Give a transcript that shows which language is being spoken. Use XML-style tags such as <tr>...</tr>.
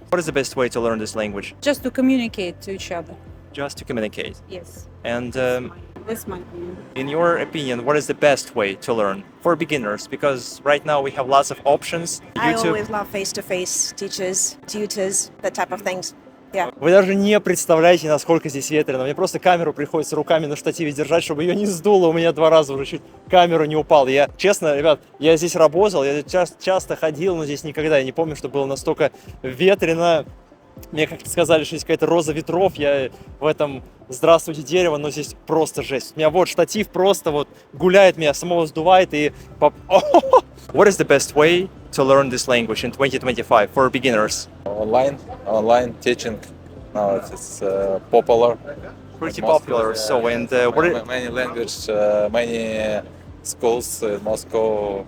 <en>What is the best way to learn this language? Just to communicate to each other. Just to communicate. Yes. And That's my opinion. in your opinion, what is the best way to learn for beginners? Because right now we have lots of options. I YouTube. always love face-to-face teachers, tutors, that type of things. Yeah.</en> <ru>Вы даже не представляете, насколько здесь ветрено. Мне просто камеру приходится руками на штативе держать, чтобы ее не сдуло. У меня 2 раза уже чуть камера не упала. Я, честно, ребят, я здесь работал, я часто ходил, но здесь никогда. Я не помню, что было настолько ветрено. Мне как-то сказали, что здесь какая-то роза ветров. Я в этом «Здравствуйте, дерево», но здесь просто жесть. У меня вот штатив просто вот гуляет, меня самого сдувает и...</ru> <en>What is the best way to learn this language in 2025 for beginners? Online teaching. Now it's popular. Pretty In Moscow, popular. So, and what is... many language, many schools in Moscow.</en>